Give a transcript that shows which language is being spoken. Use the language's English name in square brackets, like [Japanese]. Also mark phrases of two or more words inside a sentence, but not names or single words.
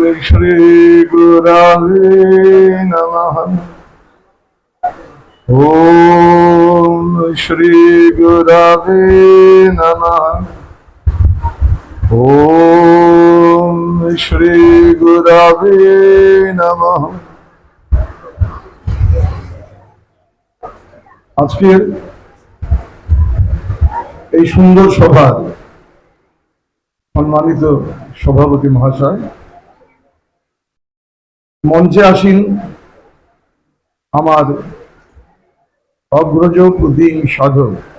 [Sanskrit] श्री गुरवे नमः। ओम श्री गुरवे नमः। ओम श्री गुरवे नमः। [Bangla] আজকের এই সুন্দর সভার সম্মানিত সভাপতি মহাশয়, মঞ্চে আসীন আমার অগ্রজ প্রদীন সাধক,